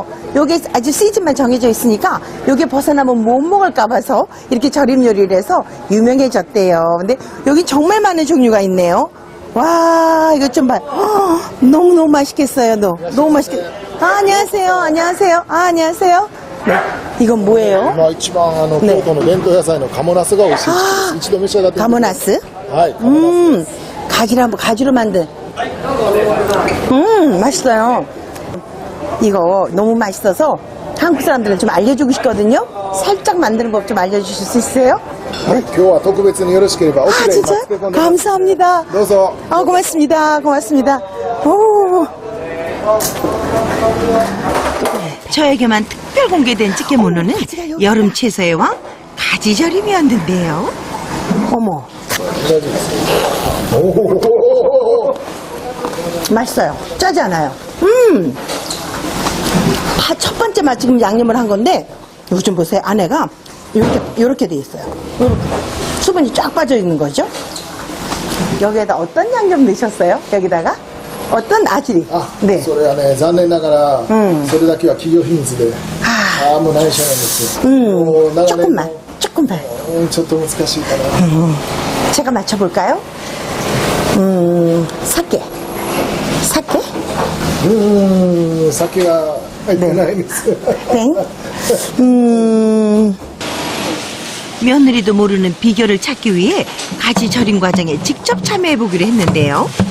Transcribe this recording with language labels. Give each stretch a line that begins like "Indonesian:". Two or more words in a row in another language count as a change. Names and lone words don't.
Korean: 요게 아주 시즌만 정해져 있으니까 요게 벗어나면 못 먹을까 봐서 이렇게 절임 요리를 해서 유명해졌대요. 근데 여기 정말 많은 종류가 있네요. 와, 이거 좀 봐. 너무너무 맛있겠어요, 너무 맛있겠어요. 안녕하세요. 안녕하세요. 안녕하세요. 네. 이건 뭐예요?
Japanese: 今一番京都の伝統野菜の鴨ナスが美味しいです。一度召し上がってみてください。
Korean: 가모나스?
Japanese: はい。
Korean: 가지로 만든. 맛있어요. 이거 너무 맛있어서 한국 사람들은 좀 알려주고 싶거든요. 살짝 만드는 법 좀 알려주실 수 있어요?
Japanese: 今日は特別によろしければ奥
Korean: 아,
Japanese: で
Korean: 진짜?
Japanese: 今漬け込んでます。
Korean: 감사합니다.
Japanese: どうぞ。
Korean: 아, 고맙습니다. 고맙습니다. 오. 저에게만 특별 공개된 찌개모노는 여름 채소의 왕 가지절임이었는데요. 어머.
Japanese: 大丈夫です。おお。
Korean: 맛있어요. 짜지 않아요. 첫 번째 맛 지금 양념을 한 건데, 이거 좀 보세요. 안에가 요렇게 돼 있어요. 요렇게. 수분이 쫙 빠져 있는 거죠. 여기에다 어떤 양념 넣으셨어요? 여기다가? 어떤 아지리?
Japanese: あ、
Korean: 네.
Japanese: それはね残念ながら、それだけは企業秘密で、もう内緒なんですよ。もう長年
Korean: 조금만.
Japanese: ちょっと難しいかな。
Korean: 제가 맞춰볼까요? 사케. 사케?
Japanese: 酒が入ってないんですよ。
Korean: 땡. 며느리도 모르는 비결을 찾기 위해 가지 절임 과정에 직접 참여해보기로 했는데요.